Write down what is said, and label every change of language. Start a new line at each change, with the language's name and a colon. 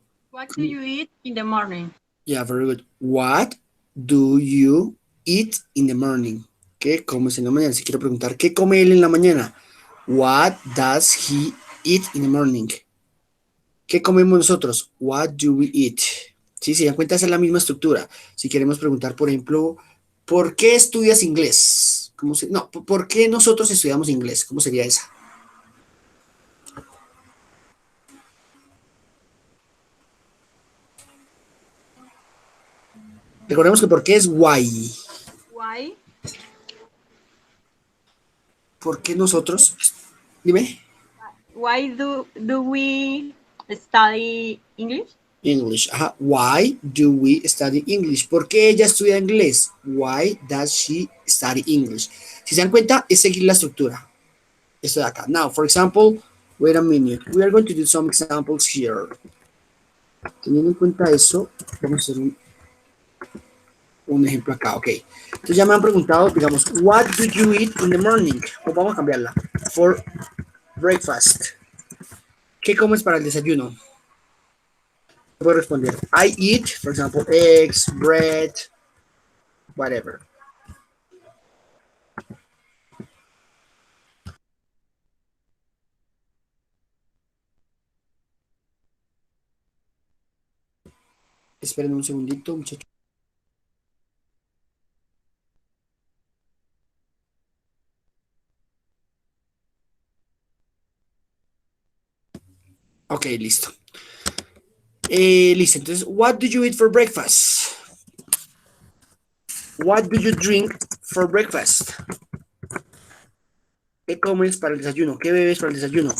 English: What do you eat in the morning? Yeah, very good. What do you eat in the morning?
Spanish: ¿Qué comes en la mañana? Si quiero preguntar, ¿qué come él en la mañana?
English: What does he eat in the morning?
Spanish: ¿Qué comemos nosotros?
English: What do we eat?
Spanish: Sí, se dan cuenta, esa es la misma estructura. Si queremos preguntar, por ejemplo, ¿por qué estudias inglés? No, ¿por qué nosotros estudiamos inglés? ¿Cómo sería esa? Recordemos que por qué es why.
English: Why?
Spanish: ¿Por qué nosotros? Dime.
English: Why do we study English? English. Ajá. Why do we study English?
Spanish: ¿Por qué ella estudia inglés?
English: Why does she study English?
Spanish: Si se dan cuenta, es seguir la estructura. Esto de acá.
English: Now, for example, Wait a minute. We are going to do some examples here.
Spanish: Teniendo en cuenta eso, vamos a hacer un ejemplo acá, ok. Entonces ya me han preguntado, digamos,
English: what do you eat in the morning?
Spanish: O vamos a cambiarla.
English: For breakfast.
Spanish: ¿Qué comes para el desayuno? Puedo responder,
English: I eat, for example, eggs, bread, whatever.
Spanish: Esperen un segundito, muchachos.
English: Ok, listo.
Spanish: Listo, entonces,
English: what do you eat for breakfast? What do you drink for breakfast?
Spanish: ¿Qué comes para el desayuno? ¿Qué bebes para el desayuno?